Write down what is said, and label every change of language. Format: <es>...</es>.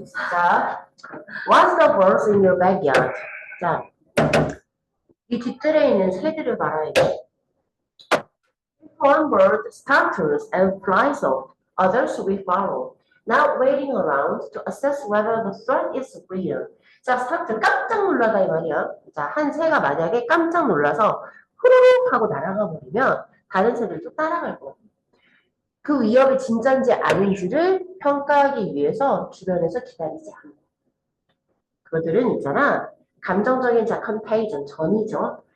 <en>자, what's the birds in your backyard?</en> <ko>자, 이 뒷뜰에 있는 새들을 말하야 돼.</ko> <en>One bird startles and flies off. Others will follow, not waiting around to assess whether the threat is real.</en> <ko>자, 스타트 깜짝 놀라다 이 말이야. 자, 한 새가 만약에 깜짝 놀라서 후루룩 하고 날아가 버리면 다른 새들도 따라갈 거야. 그 위협이 진짜인지 아닌지를 평가하기 위해서 주변에서 기다리지 않아. 그들은 있잖아. 감정적인 컨테이전, 전이죠.</ko>